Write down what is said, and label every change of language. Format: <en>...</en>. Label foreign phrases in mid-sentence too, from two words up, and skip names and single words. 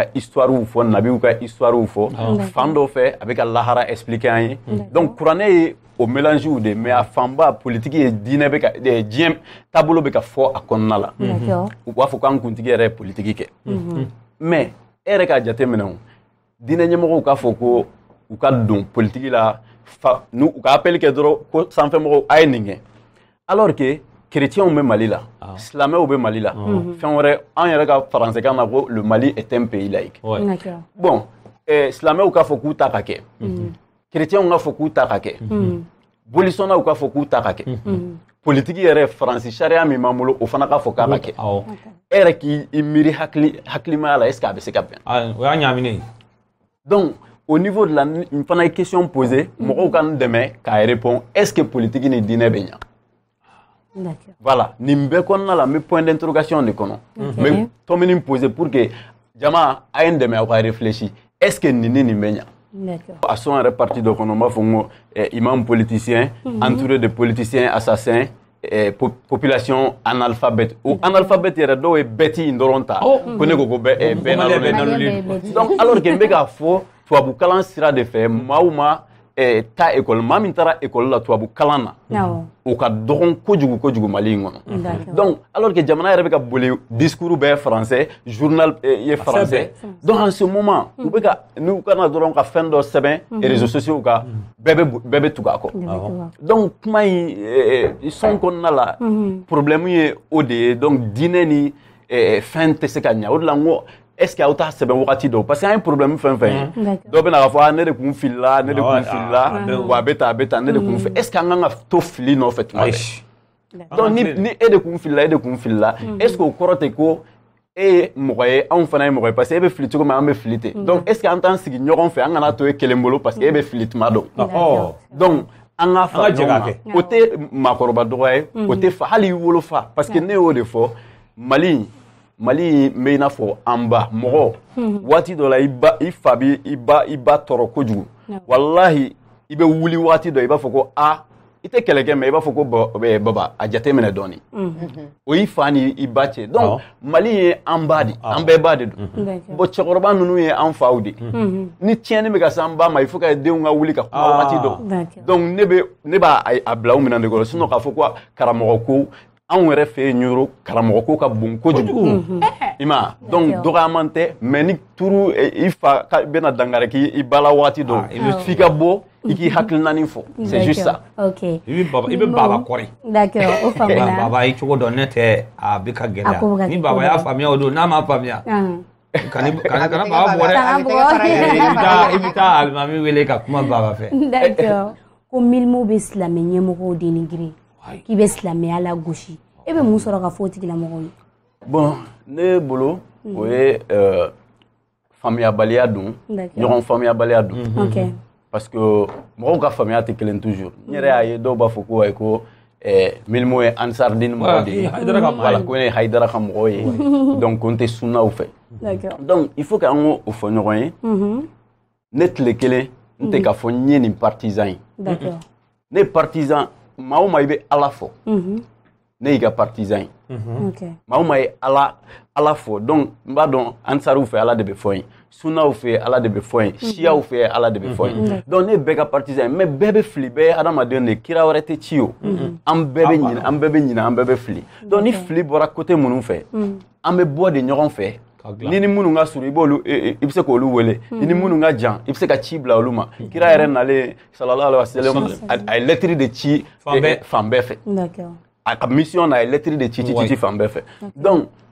<bm>histoirew fɔ nabiw ka histoirew fɔ fan dɔ fɛ a bɛ ka lahara expliquer an ye donc kuranɛ ye o mélangew de mais a fanba politiki ye diinɛ bɛ ka diɲɛ taabolo bɛ ka fɔ a kɔnɔna la u b'a fɔ k'an kuntigi yɛrɛ ye politiki kɛ mais e yɛrɛ k'a jate minɛ o diinɛ ɲɛmɔgɔw k'a fɔ ko u ka don politiki la u ka appel kɛ dɔrɔn ko sanfɛmɔgɔw a ye nin kɛ</bm> <fr>alors que</fr> <bm>chrétiens bɛ Mali la silamɛw bɛ Mali la fɛn wɛrɛ an yɛrɛ ka faransɛkan na ko</bm> <fr>le Mali est un pays laïque</fr> <bm>bon silamɛw k'a fɔ k'u ta ka kɛ chrétiens k'a fɔ k'u ta ka kɛ bolisɔnnaw k'a fɔ k'u ta ka kɛ politiki yɛrɛ faransi sariya min b'an bolo o fana k'a fɔ k'a ka kɛ e yɛrɛ k'i miiri hakilimaya la</bm> <fr>est-ce que</fr> <bm>a bɛ se ka bɛn o y'a ɲaaminen ye</bm> <fr>donc au niveau de la</fr> <bm>n fana ye</bm> <fr>question posée</fr> <bm>mɔgɔw ka n dɛmɛ k'a répond</bm> <fr>est-ce que</fr> <bm>politiki ni diinɛ bɛ ɲa voilà nin bɛɛ kɔnɔna la n bɛ</bm> <fr>point d'interrogation</fr> <bm>de kɔnɔ n bɛ tɔmini poser</bm> <fr>pour que</fr> <bm>jama a ye n dɛmɛ aw ka réfléchir</bm> <fr>est-ce que</fr> <bm>nin ni nin bɛ ɲa a sɔn yɛrɛ parti dɔ kɔnɔ n b'a fɔ n ko</bm> <fr>imam politicien entouré de politiciens assassins population analphabète</fr> <bm>o analphabète yɛrɛ dɔw ye bɛti in dɔrɔn ta ko ne ko ko bɛɛ nalonlen</bm> <fr>donc alors que</fr> <bm>n bɛ k'a fɔ tubabu kalan sira de fɛ maaw ma taa école maa min taara école la tubabu kalan na o ka dɔgɔn kojugu kojugu Mali in kɔnɔ</bm> <fr>donc alors que</fr> <bm>jamana yɛrɛ bɛ ka boli discours bɛɛ français journal ye</bm> <fr>français donc en ce moment</fr> <bm>u bɛ ka n'u kana dɔrɔn ka fɛn dɔ sɛbɛn</bm> <fr>réseaux sociaux</fr> <bm>kan bɛɛ bɛ tugu a kɔ donc kuma in sɔn kɔnɔna la problème ye o de ye donc diinɛ ni fɛn tɛ se ka ɲɛ o de la n ko</bm> <fr>est-ce que</fr> <bm>aw t'a sɛbɛn wagati dɔw</bm> <fr>parce que</fr> <bm>an ye problème fɛn fɛn ye dɔw bɛna k'a fɔ ne de kun filila ne de kun filila wa a bɛ tan ne de kun fɛ</bm> <fr>est-ce que</fr> <bm>an kan ka to fili nɔfɛ tuma bɛɛ donc ni e de kun filila</bm> <fr>est-ce que</fr> <bm>o kɔrɔ tɛ ko e ye mɔgɔ ye anw fana ye mɔgɔ ye</bm> <fr>parce que</fr> <bm>e bɛ fili cogo min an bɛ fili ten donc</bm> <fr>est-ce que</fr> <bm>an t'an sigi ɲɔgɔn fɛ an kana to e kelen bolo</bm> <fr>parce que</fr> <bm>e bɛ fili tuma dɔn donc an ka fara ɲɔgɔn kan o tɛ maakɔrɔba dɔgɔya ye o tɛ fa hali i wolofa</bm> <fr>parce que</fr> <bm>ne y'o de fɔ Mali n bɛ i n'a fɔ an ba mɔgɔ waati dɔ la i fa bɛ i ba tɔɔrɔ kojugu walahi i bɛ wuli waati dɔ i b'a fɔ ko i tɛ kɛlɛkɛ mais i b'a fɔ ko baba a jate minɛ dɔɔni o y'i fa ni i ba cɛ donc Mali ye an ba de an bɛɛ ba de don bon cɛkɔrɔba ninnu ye an faw de ni tiɲɛni bɛ ka se an ba ma</bm> <fr>il faut que</fr> <bm>denw ka wuli ka kuma waati dɔ donc ne b'a bila u minɛ de kɔrɔ sinon k'a fɔ ko karamɔgɔ ko anw yɛrɛ fɛ yen ɲoro karamɔgɔ ko ka bon kojugu i ma donc dɔgɔyaman tɛ mais ni turu i fa bɛna dangari k'i ba la waati dɔ f'i ka bɔ i k'i hakilinani fɔ</bm> <fr>c'est juste ça ok</fr> <bm>i bɛ baba kɔri d'accord o faamuna baba i cogo dɔn ne tɛ a bɛ ka gɛlɛya ni baba y'a faamuya o don n'a ma faamuya kana baba bɔ dɛ i bɛ taa alimami wele ka kuma baba fɛ d'accord ko Milmo bɛ silamɛ ɲɛmɔgɔw dénigrer k'i bɛ silamɛya la gosi e bɛ mun sɔrɔ ka fɔ o tigilamɔgɔw ye bon ne bolo o ye faamuyabaliya don ɲɔgɔn faamuyabaliya don</bm> <fr>parce que</fr> <bm>mɔgɔw ka faamuya tɛ kelen toujours n yɛrɛ y'a ye dɔw b'a fɔ ko ayi ko Milmo ye Ansardine mɔgɔ de ye voilà ko ne ye Hayidara ka mɔgɔ ye donc ko n tɛ sunnaw fɛ donc</bm> <fr>il faut que</fr> <bm>an k'o fɔ ɲɔgɔn ye ne tile kelen n tɛ k'a fɔ n ye nin partisan ye ne partisan maa o maa i bɛ Ala fɔ ne y'i ka partisan ye maa o maa ye Ala fɔ donc n b'a dɔn Ansariw fɛ Ala de bɛ fɔ yen sunnaw fɛ Ala de bɛ fɔ yen siyaw fɛ Ala de bɛ fɔ yen donc ne bɛɛ ka partisan ye mais bɛɛ bɛ fili bɛɛ ye adamaden de kira wɛrɛ tɛ ci o an bɛɛ bɛ ɲinɛ an bɛɛ bɛ fili donc ni fili bɔra côté minnu fɛ an bɛ bɔ de ɲɔgɔn fɛ ni minnu ka surun i bɛ se k'olu wele ni minnu ka jan i bɛ se ka ci bila olu ma kira yɛrɛ nalen</bm> <ar>sallallahu alaihi wa sallam</ar> <bm>a ye</bm> <fr>lettre de</fr> <bm>ci fan bɛɛ fɛ a ka mission na a ye</bm> <fr>lettre de</fr> <bm>ci fan bɛɛ fɛ donc</bm>